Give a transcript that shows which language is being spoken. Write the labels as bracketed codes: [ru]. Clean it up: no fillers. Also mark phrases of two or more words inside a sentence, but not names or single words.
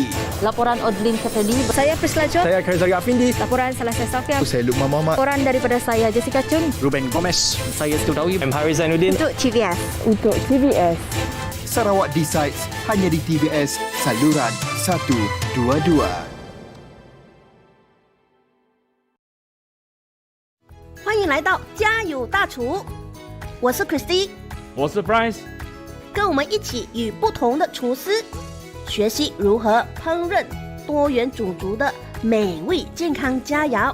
[ms] Laporan Odlin Saturday. Saya Priscilla John. Saya Karizari Afindi. Laporan Salasa Safia. Saya Lukman Muhammad. Laporan daripada saya Jessica Chun. Ruben Gomez. Saya Studawi. M. Haris Zainuddin. Untuk TVS. Untuk TVS. Sarawak Decides hanya di TVS saluran 122. [zh] 欢迎来到家有大厨，我是 Christy，我是 Bryce，跟我们一起与不同的厨师学习如何烹饪多元种族的美味健康佳肴。